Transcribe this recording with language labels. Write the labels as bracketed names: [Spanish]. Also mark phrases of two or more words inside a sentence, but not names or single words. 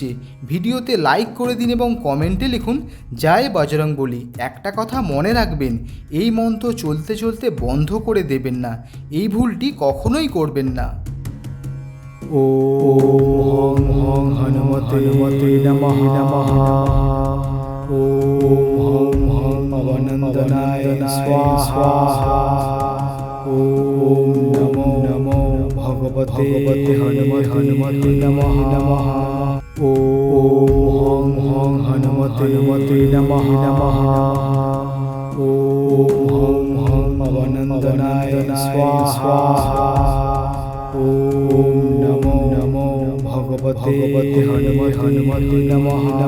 [Bangla] ভিডিওতে লাইক করে দিন এবং কমেন্টে লিখুন জয় বজরংবলী। একটা কথা মনে রাখবেন, এই মন্ত্র চলতে চলতে বন্ধ করে দেবেন না। এই ভুলটি কখনোই করবেন না। [Sanskrit] ওম হনুমতে নমঃ ওম পবনন্দনায় স্বাহা ওম নমো ভগবতে হনুমতে নমঃ ওম হনুমতে নমঃ ওম পবনন্দনায় স্বাহা ওম নমো ভগবতে হনুমতে নমঃ